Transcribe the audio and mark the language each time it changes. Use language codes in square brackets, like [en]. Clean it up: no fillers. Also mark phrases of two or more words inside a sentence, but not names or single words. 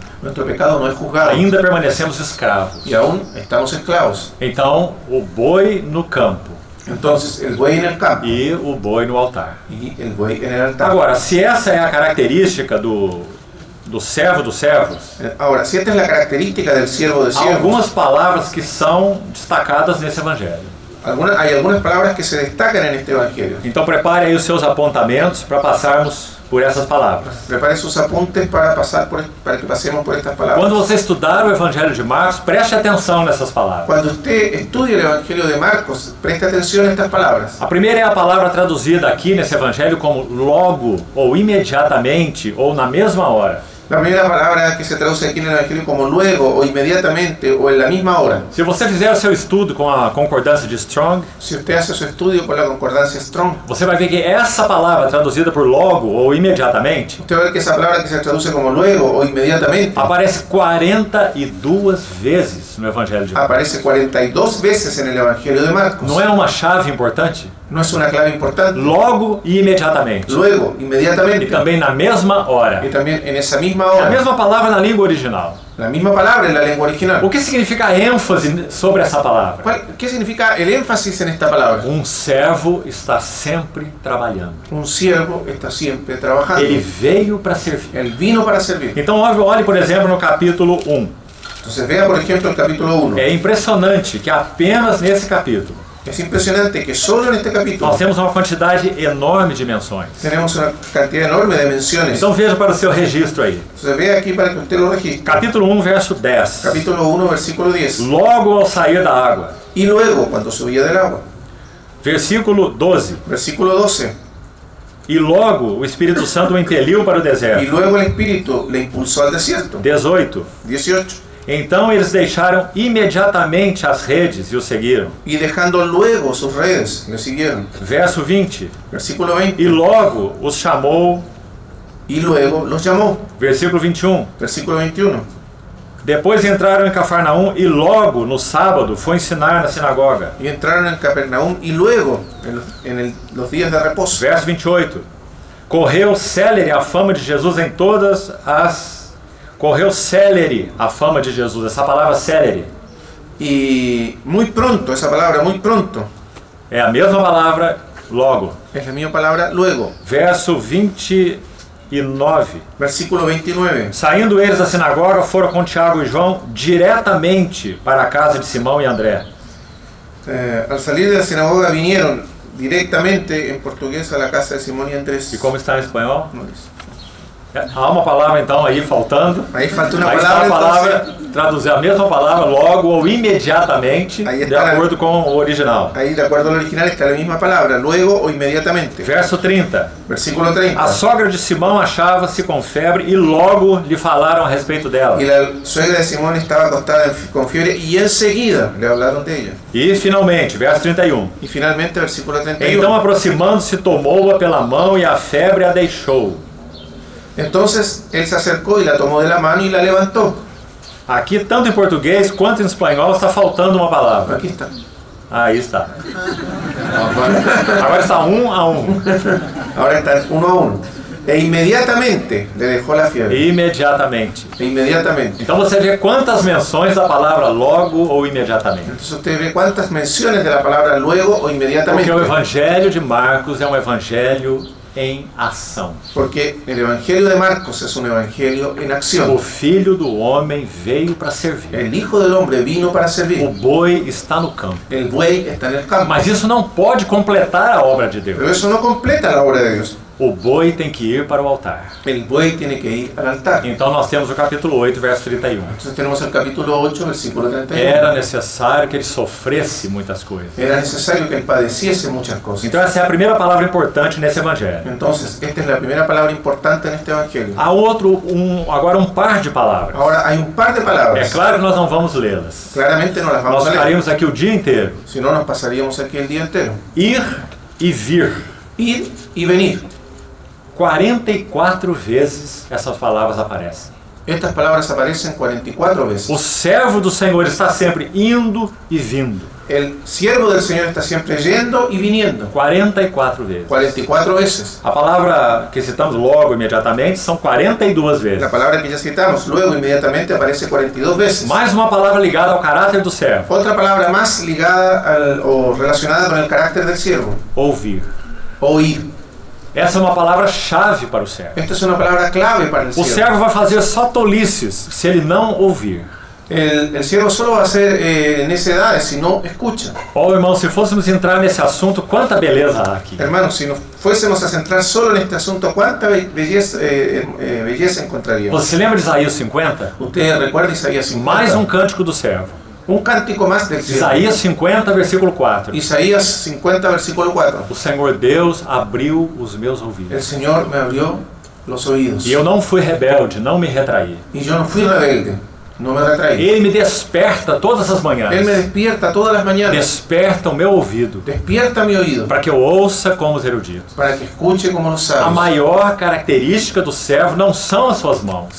[es] Nuestro pecado no es juzgado [pt] Ainda permanecemos escravos. [es] y aún estamos esclavos. [pt] Então, o boi no campo [es] Entonces, el buey en el campo [pt] e o boi no altar. [es] y el buey en el altar. [pt] Agora, se essa é a característica do servo dos servos, [es] Ahora, si esta es la característica del siervo de [pt] há [es] siervos, [pt] algumas palavras que são destacadas nesse evangelho. [es] hay algunas palabras que se destacan en este evangelio. [pt] Então prepare aí os seus apontamentos para passarmos por essas palavras. [es] Prepare sus apuntes para que pasemos por estas palabras. [pt] Quando você estudar o Evangelho de Marcos, preste atenção nessas palavras. [es] Cuando usted estudie el Evangelio de Marcos, preste atención a estas palabras. [pt] A primeira é a palavra traduzida aqui nesse Evangelho como logo, ou imediatamente, ou na mesma hora. [es] La primera palabra que se traduce aquí en el Evangelio como luego o inmediatamente o en la misma hora. [pt] Se você fizer o seu estudo com a concordância de Strong, [es] Si usted hace su estudio con la concordancia Strong, [pt] você vai ver que essa palavra traduzida por logo ou imediatamente [es] usted va a ver que esa palabra que se traduce como luego o inmediatamente [pt] aparece 42 vezes no Evangelho de Marcos. [es] aparece 42 veces en el Evangelio de Marcos. [pt] Não é uma chave importante? [es] ¿No es una clave importante? [pt] Logo e imediatamente. [es] Luego, [pt] E [es] inmediatamente. [pt] também na mesma hora. [es] Y también en esa misma [pt] É a [es] hora. [pt] mesma palavra na língua original. [es] La misma palabra en la lengua original. [pt] O que significa a ênfase sobre essa palavra? [es] ¿Qué significa el énfasis en esta palabra? [pt] Um servo está sempre trabalhando. [es] Un siervo está siempre trabajando. [pt] Ele veio para servir. [es] Él vino para servir. [pt] Então, olhe, por exemplo, no capítulo 1. [es] Entonces vea, por ejemplo, el capítulo 1. [pt] É impressionante que apenas nesse capítulo [es] Es impresionante que solo en este capítulo [pt] nós temos uma quantidade enorme de menções. [es] tenemos una cantidad enorme de menciones. [pt] Então, veja para o seu registro aí. [es] Entonces vea aquí para que usted lo registre. [pt] Capítulo 1, verso 10. [es] Capítulo 1, versículo 10. [pt] Logo ao sair da água. [es] Y luego, cuando subía del agua. [pt] Versículo 12. [es] Versículo 12. [pt] E logo o Espírito Santo o impeliu para o [es] Y [pt] deserto. [es] luego el Espíritu le impulsó al desierto. [pt] 18. [es] 18. [pt] Então eles deixaram imediatamente as redes e o seguiram. [es] Y dejando luego sus redes, le siguieron. [pt] Verso 20. [es] Versículo 20. [pt] E logo os chamou. [es] Y luego los llamó. [pt] Versículo 21. [es] Versículo 21. [pt] Depois entraram em Cafarnaum e logo no sábado foi ensinar na sinagoga. [es] Y entraron en Capernaum y luego los días de reposo. [pt] Verso 28. Correu célere a fama de Jesus em todas as... Correu célere a fama de Jesus. Essa palavra célere [es] Y muy pronto, esa palabra muy pronto, [pt] é a mesma palavra logo. [es] es la misma palabra luego. [pt] Verso 29. [es] Versículo 29. [pt] Saindo eles da sinagoga, foram com Tiago e João diretamente para a casa de Simão e André. [es] Al salir de la sinagoga vinieron directamente en portugués a la casa de Simón y Andrés. [pt] E como está em espanhol? [es] No dice. [pt] Há uma palavra então aí faltando. [es] Aí falta uma [pt] Aí palavra, está a palavra, traduzir a mesma palavra logo ou imediatamente, Aí de está acordo com o original. [es] Ahí, de acuerdo al original, está la misma palabra, luego o inmediatamente. [pt] Verso 30. [es] Versículo 30. [pt] A sogra de Simão achava-se com febre e logo lhe falaram a respeito dela. [es] Y la suegra de Simón estaba acostada con fiebre y enseguida le hablaron de ella. [pt] E finalmente, verso 31. [es] Y finalmente, versículo 31. [pt] Então aproximando-se, tomou-a pela mão e a febre a deixou. [es] Entonces él se acercó y la tomó de la mano y la levantó. [pt] Aqui, tanto em português quanto em espanhol, está faltando uma palavra. [es] Aquí está. [pt] Aí está. Agora está 1 a 1. [es] Ahora está 1 a 1. E inmediatamente le dejó la fiebre. [pt] Imediatamente. [es] E inmediatamente. [pt] Então você vê quantas menções da palavra logo ou imediatamente. [es] Entonces usted ve cuántas menciones de la palabra luego o inmediatamente. [pt] Porque o Evangelho de Marcos é um evangelho em ação. [es] Porque el Evangelio de Marcos es un evangelio en [pt] O [es] acción. [pt] Filho do Homem veio para servir. [es] El Hijo del Hombre vino para [pt] O [es] servir. [pt] boi está no campo. [es] El buey está en el campo. [pt] Mas isso não pode completar a obra de Deus. [es] Pero eso no completa la obra de Dios. [pt] O boi tem que ir para o altar. [es] El buey tiene que ir al altar. [pt] Então nós temos o capítulo 8, verso 31. [es] Entonces tenemos el capítulo 8, versículo 31. [pt] Era necessário que ele sofresse muitas coisas. [es] Era necesario que él padeciese muchas cosas. [pt] Então essa é a primeira palavra importante nesse evangelho. [es] Entonces, esta es la primera palabra importante en este evangelio. [pt] Há agora um par de palavras. [es] Ahora hay un par de [pt] É [es] palabras. [pt] claro que nós não vamos lê-las. [es] Claramente no las vamos [pt] Nós [es] a leer. [pt] ficaríamos aqui o dia inteiro. [es] Si no, nos pasaríamos aquí el día entero. [pt] Ir e vir. [es] Ir y venir. [pt] 44 vezes essas palavras aparecem. [es] Estas palabras aparecen 44 veces. [pt] O servo do Senhor está sempre indo e vindo. [es] El siervo del Señor está siempre yendo y viniendo. [pt] 44 vezes. [es] 44 veces. [pt] A palavra que citamos logo, imediatamente, são 42 vezes. [es] La palabra que ya citamos luego inmediatamente aparece 42 veces. [pt] Mais uma palavra ligada ao caráter do servo. [es] Otra palabra más ligada o relacionada con el carácter del siervo. [pt] Ouvir. [es] Oír. [pt] Essa é uma palavra-chave para o servo. [es] Esta es una palabra clave para el [pt] O [es] siervo. [pt] servo vai fazer só tolices se ele não ouvir. [es] El siervo solo va a hacer necedades si no escucha. [pt] Ó, irmão, se fôssemos entrar nesse assunto, quanta beleza há aqui. [es] Hermanos, si nos fuésemos a centrar solo en este asunto, ¿cuánta belleza encontraríamos? [pt] Você se lembra de Isaías 50? [es] Usted recuerda Isaías 50. [pt] Mais um cântico do servo. [es] Un cántico más del siervo. [pt] Isaías 50, versículo 4. [es] Isaías 50, versículo 4. [pt] O Senhor Deus abriu os meus [es] El [pt] ouvidos. [es] Señor me abrió los oídos. [pt] E eu não fui rebelde, não me retraí. [es] Y yo no fui rebelde, no me retraí. [pt] Ele me desperta todas as manhãs. [es] Él me despierta todas las mañanas. [pt] Desperta o meu ouvido [es] Despierta mi oído [pt] para que eu ouça como os eruditos. [es] para que escuche como los [pt] A [es] sabios. [pt] maior característica do servo não são as suas mãos.